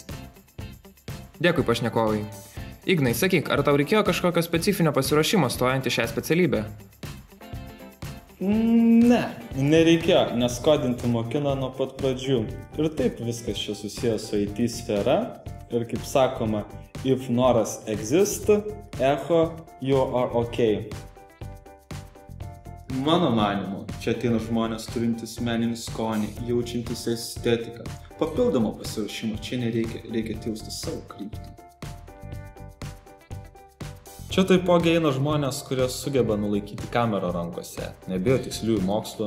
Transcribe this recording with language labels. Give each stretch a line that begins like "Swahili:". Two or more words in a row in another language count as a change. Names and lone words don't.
Lithuanian: Dėkui pašnekovai. Ignai, sakyk, ar tau reikėjo kažkokio specifinio pasiruošimo stojant į šią specialybę? Ne, nereikėjo, nes kodinti mokina nuo pat pradžių. Ir taip viskas čia susijęs su IT sfera. Ir kaip sakoma,
English: if noras exist, echo, you are okay.
Lithuanian: Mano manymu, čia ateina žmonės turintys meninį skonį, jaučiantys estetiką. Papildomo pasiruošimo čia nereikia, reikia jausti savo kryptį. Čia taipogi eina žmonės, kurie sugeba nulaikyti kamerą rankose, nebijo tiksliųjų mokslų.